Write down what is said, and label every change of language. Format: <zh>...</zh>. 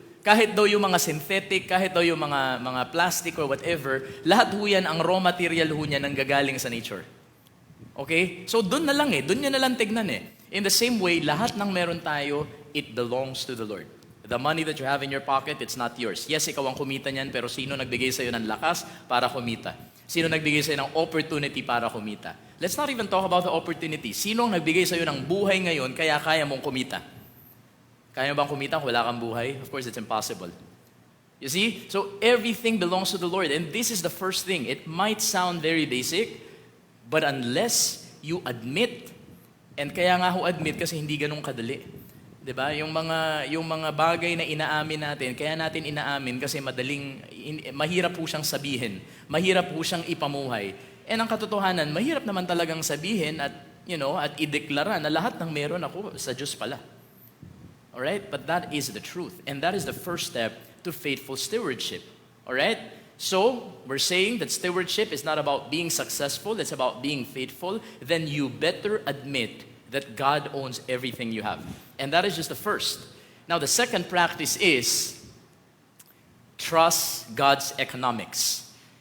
<tl>Kahit daw yung mga synthetic, kahit daw yung mga plastic or whatever, lahat ho yan, ang raw material ho niya nanggagaling sa nature. Okay? So doon na lang doon niya na lang tignan</tl> <en>In the same way,</en> <tl>lahat ng meron tayo,</tl> <en>it belongs to the Lord. The money that you have in your pocket, it's not yours.</en> <tl>Yes, ikaw ang kumita niyan, pero sino nagbigay sa'yo ng lakas para kumita? Sino nagbigay sa'yo ng opportunity para kumita?</tl> <en>Let's not even talk about the opportunity.</en> <tl>Sino ang nagbigay sa'yo ng buhay ngayon kaya kaya mong kumita? Kaya mo bang kumita kung wala kang buhay?</tl> <en>Of course, it's impossible. You see? So everything belongs to the Lord. And this is the first thing. It might sound very basic, but unless you admit, and</en> <tl>kaya nga ho admit kasi hindi ganun kadali. 'Di ba? Yung mga bagay na inaamin natin, kaya natin inaamin kasi mahirap po siyang sabihin, mahirap po siyang ipamuhay. And ang katotohanan, mahirap naman talagang sabihin at ideklara na lahat ng meron ako sa Diyos pala.</tl> <en>All right? But that is the truth, and that is the first step to faithful stewardship. All right? So, we're saying that stewardship is not about being successful, it's about being faithful. Then you better admit that God owns everything you have. And that is just the first. Now, the second practice is trust God's economics.</en>